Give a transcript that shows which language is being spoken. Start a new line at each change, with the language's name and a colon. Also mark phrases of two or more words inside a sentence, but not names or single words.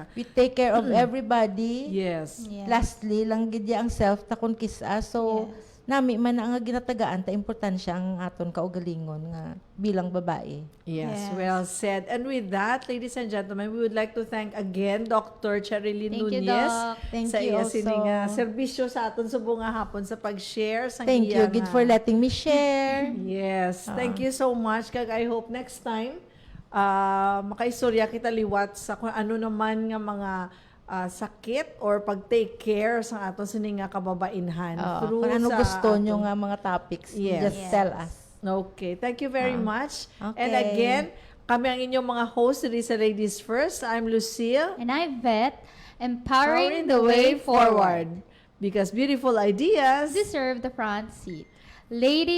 English: We take care of everybody. Yes. Lastly,
Hiligaynon: lang gid ya ang self ta kun kisa. So, nami man ang ginatagaan ta importansya ang aton kaugalingon nga bilang babae.
English: Yes, well said. And with that, ladies and gentlemen, we would like to thank again Dr. Cherilyn Thank you, Nunez Doc. Thank
Hiligaynon: sa
English: you
Hiligaynon: iya
English: also.
Hiligaynon: sining serbisyo sa aton subong nga hapon sa pag-share sa
English: Thank you, Gid, for letting me share. Yes, thank you so much.
Hiligaynon: Kag
English: I hope next time
Hiligaynon: makaistorya kita liwat sa kung ano naman nga mga sakit or pag-
English: take care
Hiligaynon: sa aton sining nga kababainhan through Kung ano sa gusto aton- nyo nga mga topics,
English: Yes. just tell us. Okay, thank you very much. Okay. And again,
Hiligaynon: kami ang inyong mga host dito sa Ladies First.
English: I'm Lucille. And I vet, Powering empowering the way forward. Because beautiful ideas deserve the front seat. Ladies,